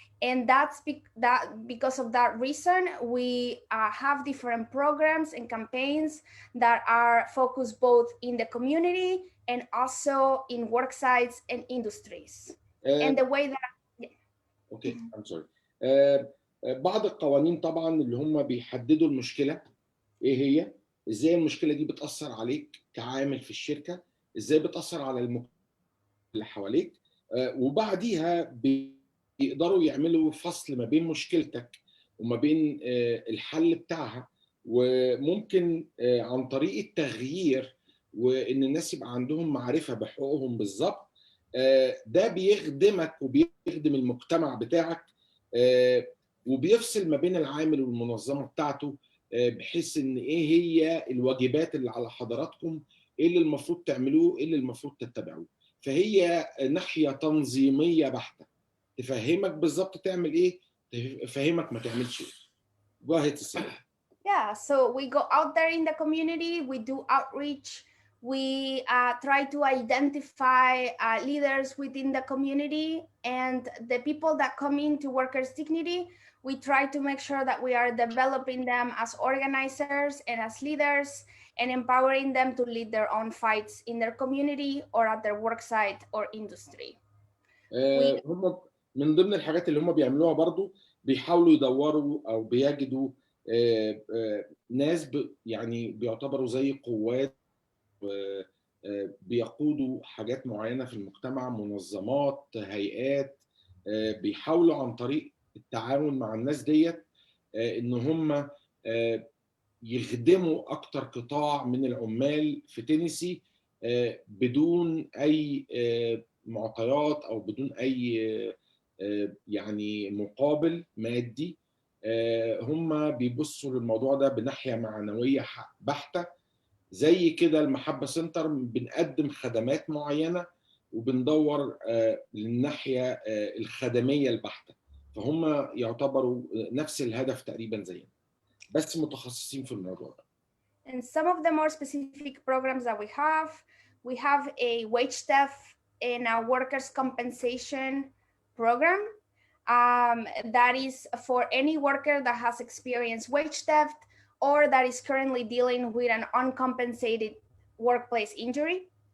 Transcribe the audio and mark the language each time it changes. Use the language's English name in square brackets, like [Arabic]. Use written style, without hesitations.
[English] And because of that reason, we have different programs and campaigns that are focused both in the community and also in work sites and industries. And the way that okay I'm sorry. [Arabic] بعض القوانين طبعا اللي هم بيحددوا المشكله ايه هي، ازاي المشكله دي بتاثر عليك كعامل في الشركه، ازاي بتاثر على المجتمع اللي حواليك، وبعديها بيقدروا يعملوا فصل ما بين مشكلتك وما بين الحل بتاعها. وممكن عن طريق التغيير وان الناس يبقى عندهم معرفه بحقوقهم بالظبط، ده بيخدمك وبيخدم المجتمع بتاعك، وبيفصل ما بين العامل والمنظمه بتاعته، بحيث ان ايه هي الواجبات اللي على حضراتكم، ايه اللي المفروض تعملوه، ايه اللي المفروض تتبعوه. فهي ناحيه تنظيميه بحته تفهمك بالظبط تعمل ايه، تفهمك ما تعملش ايه. [English] Go ahead, Cecilia. Yeah, so we go out there in the community, we do outreach, we try to identify leaders within the community, and the people that come into Workers' Dignity, we try to make sure that we are developing them as organizers and as leaders and empowering them to lead their own fights in their community or at their work site or industry. [Arabic] هم من ضمن الحاجات اللي هم بيعملوها برضو بيحاولوا يدوروا او بيجدوا ناس يعني بيعتبروا زي قوات بيقودوا حاجات معينة في المجتمع، منظمات، هيئات، بيحاولوا عن طريق التعاون مع الناس ديت ان هم يخدموا اكتر قطاع من العمال في تينيسي بدون اي معطيات او بدون اي يعني مقابل مادي. هم بيبصوا للموضوع ده بناحية معنوية بحتة. زي كده المحبة سنتر بنقدم خدمات معينة وبندور للناحية الخدمية البحتة، فهم يعتبروا نفس الهدف تقريبا زينا بس متخصصين في الموضوع ده. [English] And some of the more specific programs that we have a wage theft and a workers' compensation program that is for any worker that has experienced wage theft or that is currently dealing with an uncompensated workplace injury.